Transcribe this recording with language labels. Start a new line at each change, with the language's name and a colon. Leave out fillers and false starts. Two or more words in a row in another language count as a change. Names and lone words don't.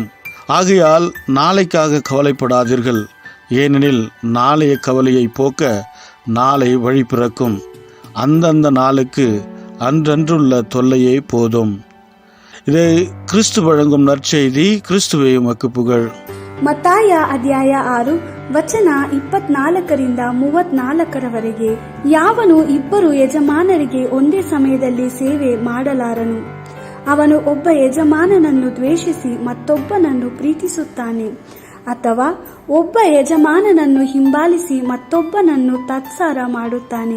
Tamil: ஆகையால் நாளைக்காக கவலைப்படாதீர்கள். ஏனெனில் நாளைய கவலையை போக்க நாளை வழி பிறக்கும். அந்தந்த நாளுக்கு அன்றன்றுள்ள தொல்லையே போதும். இதை கிறிஸ்து வழங்கும் நற்செய்தி. கிறிஸ்துவே உமக்கு புகழ்.
Kannada: ಮತ್ತಾಯ ಅಧ್ಯಾಯ 6 ವಚನ 24-34 ಯಾವನು ಇಬ್ಬರು ಯಜಮಾನರಿಗೆ ಒಂದೇ ಸಮಯದಲ್ಲಿ ಸೇವೆ ಮಾಡಲಾರನು. ಅವನು ಒಬ್ಬ ಯಜಮಾನನನ್ನು ದ್ವೇಷಿಸಿ ಮತ್ತೊಬ್ಬನನ್ನು ಪ್ರೀತಿಸುತ್ತಾನೆ, ಅಥವಾ ಒಬ್ಬ ಯಜಮಾನನನ್ನು ಹಿಂಬಾಲಿಸಿ ಮತ್ತೊಬ್ಬನನ್ನು ತಾತ್ಸಾರ ಮಾಡುತ್ತಾನೆ.